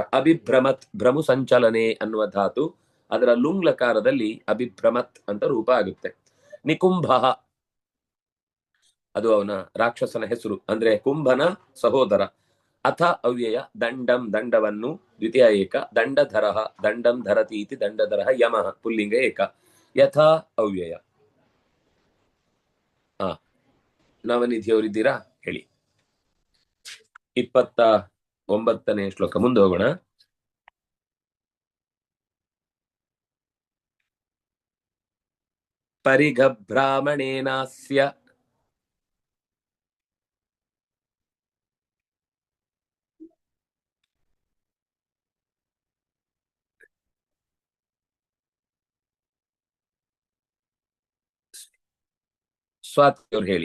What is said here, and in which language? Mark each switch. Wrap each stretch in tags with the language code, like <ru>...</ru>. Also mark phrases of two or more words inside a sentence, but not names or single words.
<kn>ಅಭಿಭ್ರಮತ್ ಭ್ರಮು ಸಂಚಲನೆ ಅನ್ನುವ ಧಾತು, ಅದರ ಲುಂಗ್ ಲಕಾರದಲ್ಲಿ ಅಭಿಭ್ರಮತ್ ಅಂತ ರೂಪ ಆಗುತ್ತೆ. ನಿಕುಂಭ ಅದು ಅವನ ರಾಕ್ಷಸನ ಹೆಸರು, ಅಂದ್ರೆ ಕುಂಭನ ಸಹೋದರ.</kn> <sa>ಅಥ ಅವ್ಯಯ ದಂಡಂ ದಂಡವನ್ನು, ದ್ವಿತೀಯ ಏಕ ದಂಡಧರ ದಂಡಂ ಧರತಿ ಇತಿ ದಂಡಧರ ಯಮಃ ಪುಲ್ಲಿಂಗ ಏಕ, ಯಥಾ ಅವ್ಯಯ.</sa> <kn>ನವನಿಧಿಯವರಿದ್ದೀರಾ? ಹೇಳಿ. 29ನೇ ಶ್ಲೋಕ, ಮುಂದೆ ಹೋಗೋಣ. ಪರಿಘಭ್ರಾಮಣೇನಾಸ್ಯ ಸ್ವಾತಿಯವ್ರು ಹೇಳಿ.</kn>